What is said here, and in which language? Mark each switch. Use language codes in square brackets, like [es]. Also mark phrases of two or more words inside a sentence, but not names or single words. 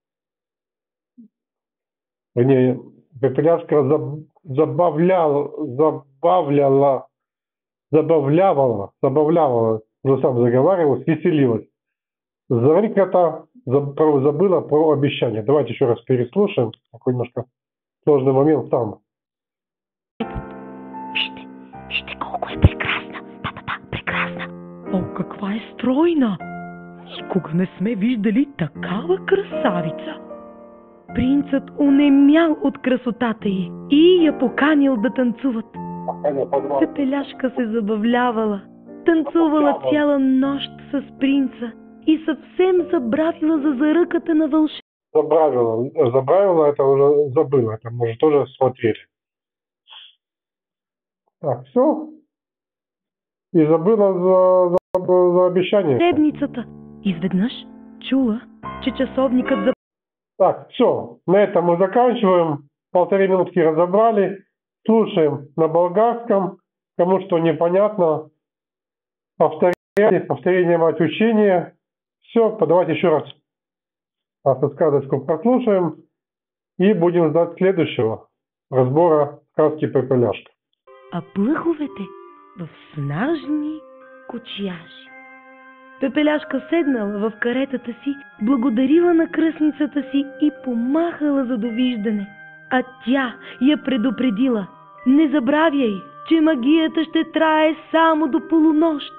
[ru] Вернее, Пепеляшка забавляла, уже сам заговаривалась, веселилась. Зарыка-то забыла про обещание. Давайте еще раз переслушаем. Такой немножко сложный момент там. [bg] Вижте колко е прекрасна! Прекрасна! О, каква е стройна! Никога не сме виждали такава красавица! Принцът онемял от красотата й и я поканил да танцуват. Пепеляшка се забавлявала, танцувала цяла нощ с принца и съвсем забравила за заръката на вълшебницата. Забравила, [ru] это уже забыла, это мы уже тоже смотрели. Так, все. И забыла за обещание. [bg] Вълшебницата. Изведнъж чула, че часовникът [ru] Так, все, на этом мы заканчиваем. 1,5 минутки разобрали. Слушаем на болгарском. Кому что непонятно, повторение мать учения. Все, давайте еще раз сказочку прослушаем и будем ждать следующего разбора сказки Пепеляшка. [bg] А плъховете в снажни кочияши. Пепеляшка седнала в каретата си, благодарила на кръстницата си и помахала за довиждане. А тя я предупредила: не забравяй, че магията ще трае само до полунощ.